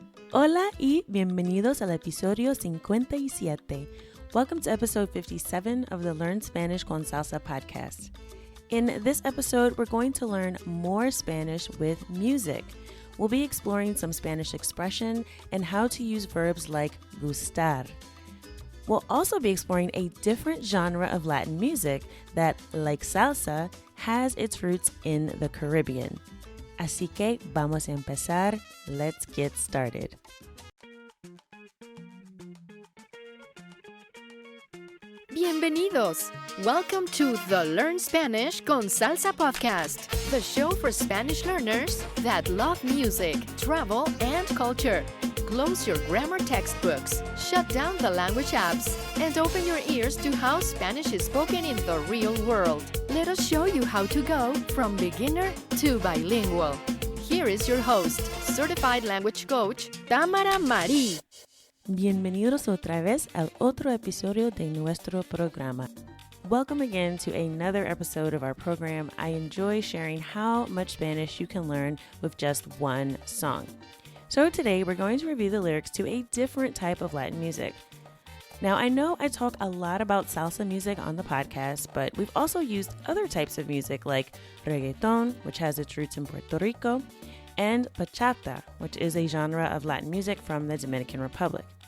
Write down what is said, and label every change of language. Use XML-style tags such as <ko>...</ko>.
<es>Hola y bienvenidos al episodio 57.</es> <en>Welcome to episode 57 of the Learn Spanish con Salsa podcast. In this episode, we're going to learn more Spanish with music. We'll be exploring some Spanish expression and how to use verbs like gustar. We'll also be exploring a different genre of Latin music that, like salsa, has its roots in the Caribbean.</en> <es>Así que vamos a empezar.</es> <en>Let's get started.</en> <es>Bienvenidos!</es> <en>Welcome to the Learn Spanish con Salsa podcast, the show for Spanish learners that love music, travel, and culture. Close your grammar textbooks, shut down the language apps, and open your ears to how Spanish is spoken in the real world. Let us show you how to go from beginner to bilingual. Here is your host, certified language coach, Tamara Marie.</en> <es>Bienvenidos otra vez al otro episodio de nuestro programa.</es> <en>Welcome again to another episode of our program. I enjoy sharing how much Spanish you can learn with just one song. So today we're going to review the lyrics to a different type of Latin music. Now I know I talk a lot about salsa music on the podcast, but we've also used other types of music like reggaeton, which has its roots in Puerto Rico, and bachata, which is a genre of Latin music from the Dominican Republic.</en>